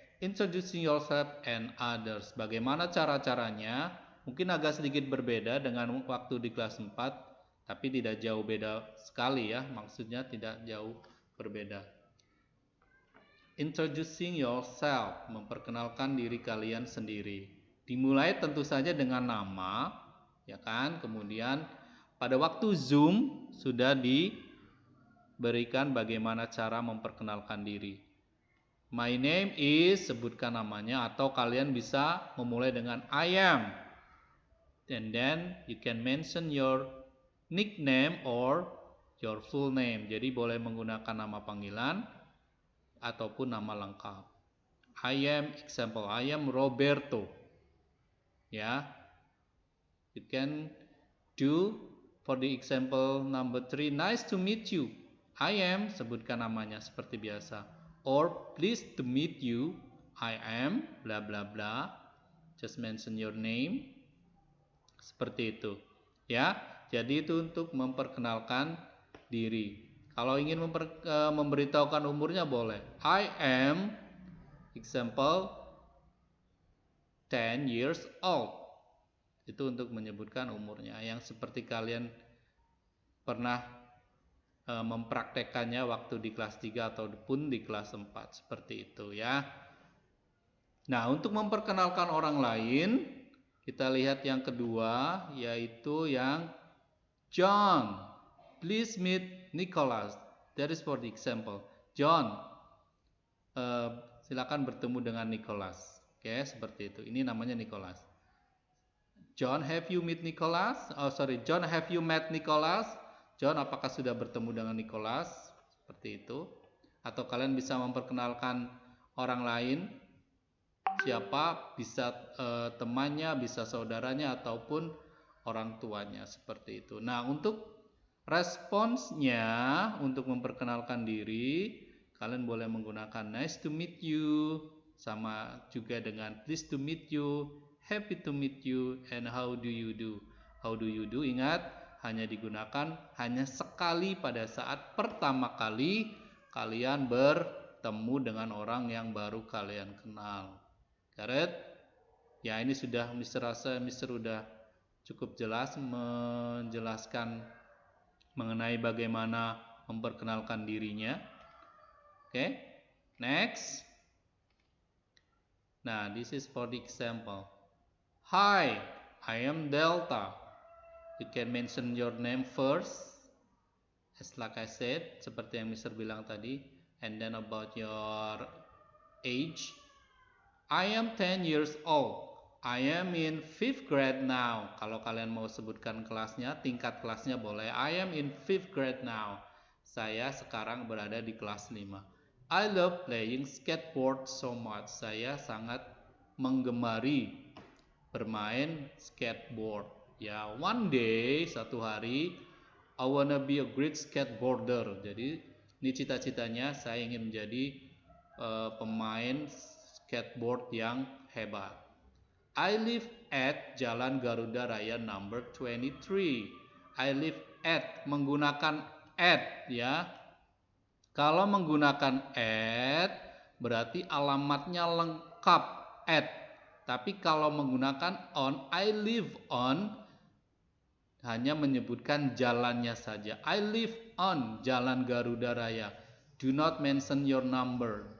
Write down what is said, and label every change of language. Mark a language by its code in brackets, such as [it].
[en] Introducing yourself and others. [id] Bagaimana cara-caranya? Mungkin agak sedikit berbeda dengan waktu di kelas 4, tapi tidak jauh beda sekali ya. Maksudnya tidak jauh berbeda. [en] Introducing yourself, [id] memperkenalkan diri kalian sendiri. Dimulai tentu saja dengan nama, ya kan? Kemudian pada waktu Zoom sudah diberikan bagaimana cara memperkenalkan diri. [en] My name is, [id] sebutkan namanya, atau kalian bisa memulai dengan [en] I am. And then you can mention your nickname or your full name. [id] Jadi boleh menggunakan nama panggilan ataupun nama lengkap. [en] I am, example, I am Roberto. [id] Ya. [en] You can do for the example number 3, nice to meet you. I am, [id] sebutkan namanya seperti biasa. [en] Or pleased to meet you, I am bla bla bla. Just mention your name. [id] Seperti itu. Ya. Jadi itu untuk memperkenalkan diri. Kalau ingin memberitahukan umurnya boleh. [en] I am, example, 10 years old. [id] Itu untuk menyebutkan umurnya. Yang seperti kalian pernah mempraktekannya waktu di kelas 3 ataupun di kelas 4 seperti itu ya. Nah, untuk memperkenalkan orang lain, kita lihat yang kedua yaitu yang [en] John, please meet Nicholas. That is for the example. [id] John, silakan bertemu dengan Nicholas. Oke, seperti itu. Ini namanya Nicholas. [en] John, have you met Nicholas? John, have you met Nicholas? [id] John, apakah sudah bertemu dengan Nicholas? Seperti itu. Atau kalian bisa memperkenalkan orang lain. Siapa? Bisa temannya, bisa saudaranya, ataupun orang tuanya. Seperti itu. Nah, untuk responsnya, untuk memperkenalkan diri, kalian boleh menggunakan [en] nice to meet you. [id] Sama juga dengan [en] pleased to meet you, happy to meet you, and how do you do. How do you do, [id] ingat, hanya digunakan hanya sekali pada saat pertama kali kalian bertemu dengan orang yang baru kalian kenal. [en] Got it? [id] Ya, ini sudah Mr. rasa Mr. udah cukup jelas menjelaskan mengenai bagaimana memperkenalkan dirinya. [en] Oke, next. Nah, this is for the example. Hi, I am Delta. You can mention your name first. As like I said, [id] seperti yang Mr. bilang tadi. [en] And then about your age. I am 10 years old. I am in 5th grade now. [id] Kalau kalian mau sebutkan kelasnya, tingkat kelasnya boleh. [en] I am in 5th grade now. [id] Saya sekarang berada di kelas 5. [en] I love playing skateboard so much. [id] Saya sangat menggemari bermain skateboard. [en] Ya, one day, [id] satu hari, [en] I wanna be a great skateboarder. [id] Jadi, ini cita-citanya saya ingin menjadi pemain skateboard yang hebat. [en] I live at Jalan Garuda Raya number 23. I live at, [id] menggunakan [en] at ya. [id] Kalau menggunakan at berarti alamatnya lengkap at. Tapi kalau menggunakan on, [en] I live on, [id] hanya menyebutkan jalannya saja. [en] I live on Jalan Garuda Raya. Do not mention your number.